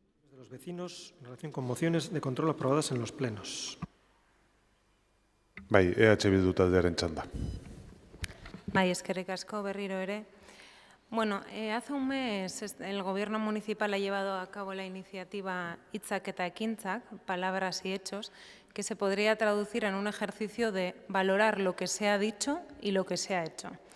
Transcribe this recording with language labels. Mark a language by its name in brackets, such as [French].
[Spanish] De los vecinos en relación con mociones de control aprobadas en los plenos. [Basque] Bai, EH Bildu taldearen txanda. Bai, eskerrik asko berriro ere. [Spanish] Bueno, hace un mes el Gobierno municipal ha llevado a cabo la iniciativa Hitzak eta Ekintzak, palabras y hechos, que se podría traducir en un ejercicio de valorar lo que se ha dicho y lo que se ha hecho.